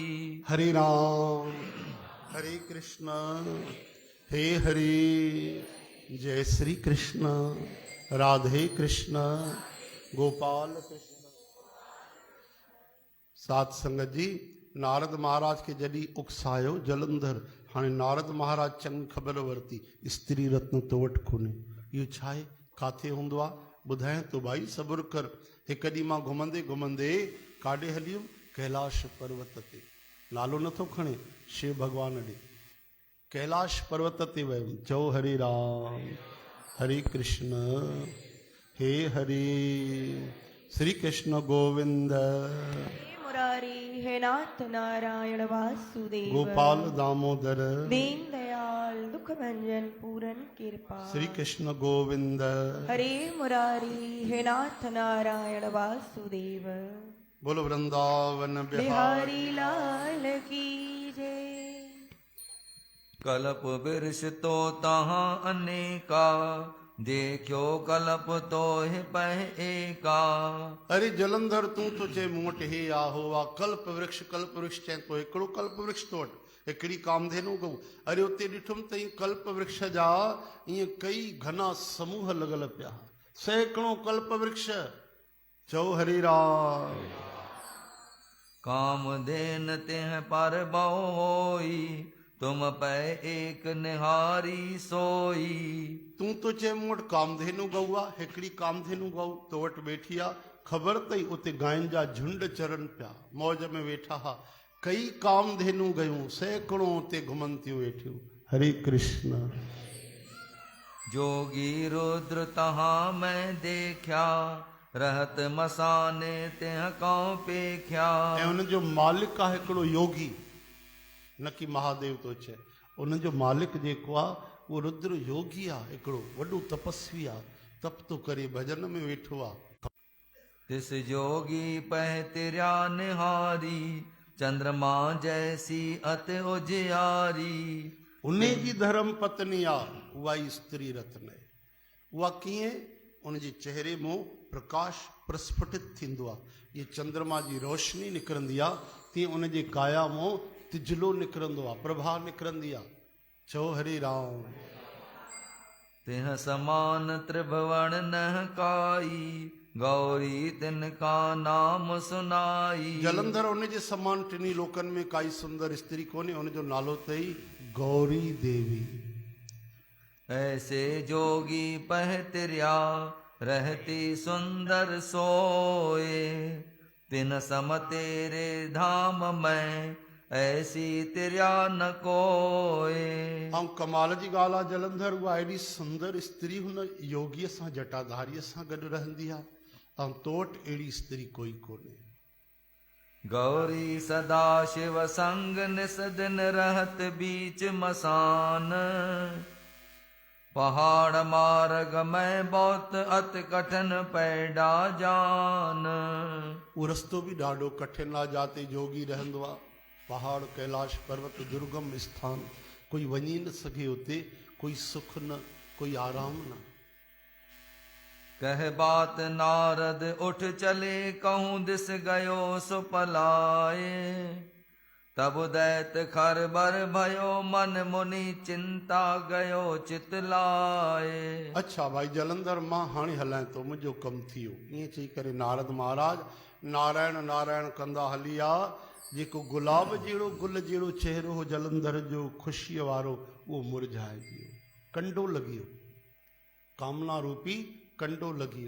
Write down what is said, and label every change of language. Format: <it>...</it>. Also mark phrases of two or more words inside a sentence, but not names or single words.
<hi>हरे राम हरे कृष्ण, हे हरे। जय श्री कृष्ण, राधे कृष्ण, गोपाल कृष्ण।</hi> <sd>सात संगत जी, नारद महाराज के जॾहिं उकसायो जलंधर, हाणे नारद महाराज चङी ख़बर वरिती स्त्री रत्न तो वटि कोन्हे। इहो छा आहे? काथे हूंदो आहे? ॿुधाए तो भाई, सब्र कर। हिकु ॾींहुं मां घुमंदे घुमंदे काॾे हली वियुमि? कैलाश पर्वत ते। नालो नथो खणे, शिव भॻवान ॾे। कैलाश पर्वत ते वियुमि।</sd> <hi>चओ हरे राम हरे कृष्ण, हे हरे। श्री कृष्ण गोविंद, हे मुरारी, हे नाथ नारायण वासुदेव, गोपाल दामोदर, दीन दयाल दुख भंजन पूरन कृपा। श्री कृष्ण गोविंद। हरे मुरारी, हे नाथ नारायण वासुदेव, बोलो वृंदावन बिहारी। बिहारी लाल की जय। कल्प वृक्ष तो तहाँ अनेका, देखो कल्प तो है पह एका।</hi> <sd>अरे जलंधर, तूं तो चे मूं वटि हे आहो आ कल्प वृक्ष। कल्प वृक्ष चए तो हिकिड़ो कल्प वृक्ष तो वटि, हिकिड़ी कामधेनु गऊ। अरे उते ॾिठुमि त कल्प वृक्ष जा ईअं कई घना समूह लॻल पिया, सैकड़ों कल्प वृक्ष।</sd> <hi>चओ हरे राम। कामधेन तेह पर बहु होई, तुम पै एक निहारी सोई।</hi> <sd>तूं तो चे मूं वटि कामधेनु गऊ आहे, हिकिड़ी कामधेनु गऊ तो वटि वेठी आहे। ख़बर अथई उते गांयुनि जा झुंड चरनि पिया, मौज में वेठा हा। कई कामधेनु गयूं, सैकड़ों उते घुमनि थियूं वेठियूं।</sd> <hi>हरे कृष्ण। जोगी रुद्र तहाँ मैं देखा, रहत मसाने तेह कौं पेख्या।</hi> <sd>ऐं उन जो मालिक आहे हिकिड़ो योगी, न कि महादेव तो चए। उन जो मालिक जेको आहे उहो रुद्र योगी आहे, हिकिड़ो वॾो तपस्वी आहे, तप तो करे भजन में वेठो आहे।</sd> <hi>तिस जोगी पह तिर्या निहारी, चंद्रमा जैसी अत उजियारी।</hi> <sd>उन जी धर्म पत्नी आहे, उहा ई स्त्री रत्न आहे। उहा कीअं? उन जे चेहरे मां प्रकाश प्रस्फुटित थींदो आहे, ये चंद्रमा जी रोशनी निकिरंदी आहे, तीअं उन जे काया मां तिजलो निकिरंदो आहे, प्रभा निकिरंदी आहे।</sd> <hi>चओ हरे राम। तिह समान त्रिभुवन न काई, गौरी तिनका नाम सुनाई।</hi> <sd>जलंधर, उन जे समान टिनी लोकनि में काई सुंदर स्त्री कोन्हे, उन जो नालो अथई गौरी देवी।</sd> <hi>ऐसे जोगी पह तिर्या, रहती सुंदर सोए। तिन सम तेरे धाम में, ऐसी तिर्या न कोए।</hi> <sd>ऐं कमाल जी ॻाल्हि आहे जलंधर, उहा एॾी सुंदर स्त्री हुन योगीअ सां, जटाधारीअ सां गॾु रहंदी आहे, ऐं तो वटि अहिड़ी स्त्री कोई कोन्हे।</sd> <hi>गौरी सदा शिव संग निस दिन, रहत बीच मसान। पहाड़ मार्ग में बहुत अत कठिन पैडा जान।</hi> <sd>उहो रस्तो बि ॾाढो कठिन आहे जाते जोगी रहंदो आहे। पहाड़, कैलाश पर्वत, दुर्गम स्थान, कोई वञी न सघे उते, कोई सुख न, कोई आराम न।</sd> <hi>कह बात नारद उठ चले, कहूँ दिस गयो सो पलाए। तब दैत खरबर भयो मन मुनि चिंता गयो चित लाए।</hi> <sd>अच्छा भाई जलंधर मां हाणे हलाए तो मुंहिंजो कमु थी वियो ईअं चई करे नारद महाराज नारायण नारायण कंदा हली आ। जेको गुलाब जहिड़ो गुल जहिड़ो चहिरो हो जलंधर जो ख़ुशीअ वारो उहो मुरझाए वियो, कंडो लॻी वियो, कामना रूपी कंडो लॻी वियो।</sd>